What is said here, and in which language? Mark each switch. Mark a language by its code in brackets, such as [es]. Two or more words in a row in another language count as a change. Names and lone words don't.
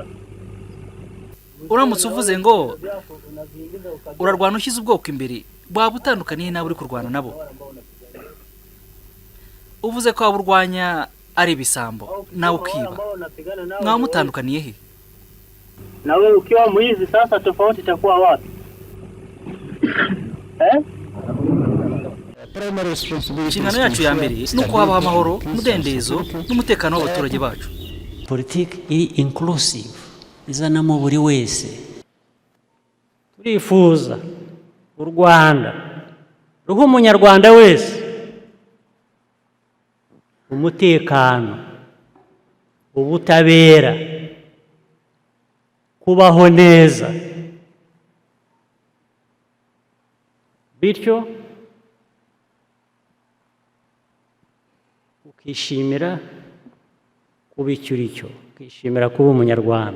[rw] uramutse uvuze ngo urarwana ushyize ubwoko imbere, waba utandukaniye nawe uri kurwana nabo. Uvuze ko waba urwanya ari ibisambo nawe ukiba, mwaba mutandukaniye he? [sw] nawe ukiwa mwizi, sasa tofauti itakuwa wapi? [rw] Inshingano yacu ya mbere ni uko habaho amahoro, umudendezo n'umutekano w'abaturage bacu. Politiki iri inclusive, izanamo buri wese. Turifuza u Rwanda ruha umunyarwanda wese umutekano, ubutabera, kubaho neza, bityo ukishimira kuba icyo uri cyo, ukishimira kuba umunyarwanda.